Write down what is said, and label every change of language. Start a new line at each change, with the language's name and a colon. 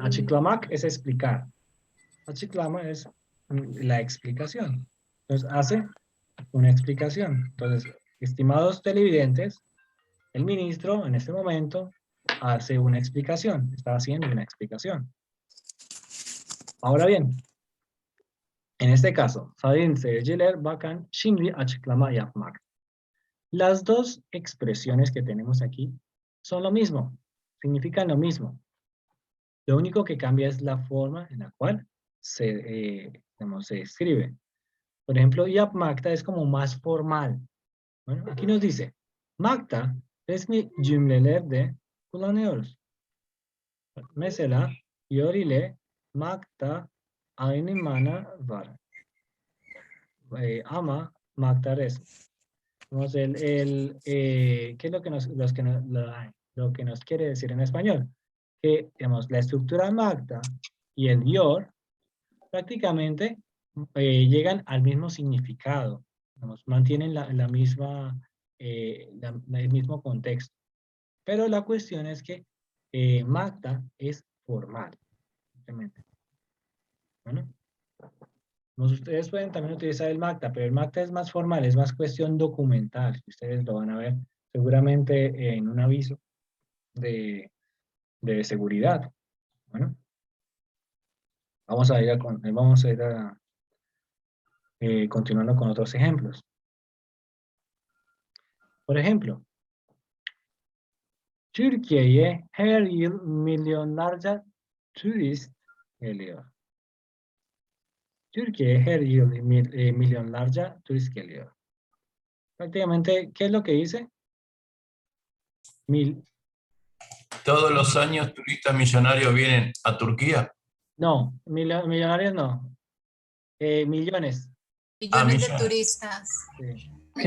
Spanish: Açıklamak es explicar. Açıklama es la explicación. Entonces, hace una explicación. Entonces, estimados televidentes, el ministro en este momento hace una explicación. Está haciendo una explicación. Ahora bien, en este caso,
Turkish: Sayın seyirciler, bakın şimdi açıklama yapmak.
Spanish: Las dos expresiones que tenemos aquí son lo mismo, significan lo mismo. Lo único que cambia es la forma en la cual se escribe. Por ejemplo, yapmakta es como más formal. Bueno, aquí nos dice,
Turkish: makta resmi cümlelerde kullanıyoruz. Mesela, yor ile makta aynı mana var. Ama makta resmi.
Spanish: Vamos, ¿qué es lo que lo que nos quiere decir en español? Que, digamos, la estructura magda y el yor prácticamente llegan al mismo significado, digamos, mantienen la misma, el mismo contexto. Pero la cuestión es que magda es formal, simplemente. Bueno. Ustedes pueden también utilizar el MACTA, pero el MACTA es más formal, es más cuestión documental. Ustedes lo van a ver seguramente en un aviso de seguridad. Bueno, vamos a ir continuando con otros ejemplos. Por ejemplo,
Turkish: Türkiye'ye her yıl milyonlarca turist geliyor. Türkiye'ye her yıl milyonlarca turist geliyor.
Spanish: Prácticamente, ¿qué es lo que dice? Todos los años turistas millonarios vienen a Turquía. No, millonarios no. Millones. Millones de millones. turistas. Sí. Millones.